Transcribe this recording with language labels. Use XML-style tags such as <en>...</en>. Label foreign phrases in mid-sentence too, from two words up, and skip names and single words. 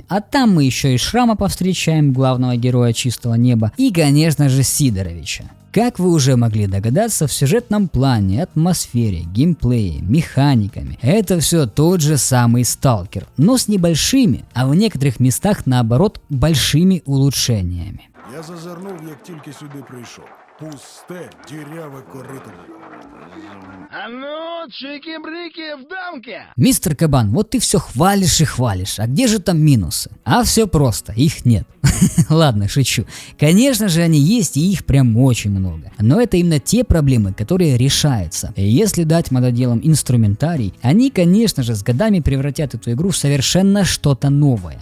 <ru>А там мы еще и Шрама повстречаем, главного героя Чистого неба, и конечно же Сидоровича. Как вы уже могли догадаться, в сюжетном плане, атмосфере, геймплее, механиками это все тот же самый Сталкер, но с небольшими, а в некоторых местах наоборот большими улучшениями.</ru> <uk>Я зазирнув, як тільки сюди прийшов. Пусте, діряве корито.</uk> <ru>А ну, чики-брики в дамке! Мистер Кабан, вот ты все хвалишь и хвалишь, а где же там минусы? А все просто, их нет. Ладно, шучу. Конечно же они есть и их прям очень много. Но это именно те проблемы, которые решаются. И если дать мододелам инструментарий, они конечно же с годами превратят эту игру в совершенно что-то новое.</ru>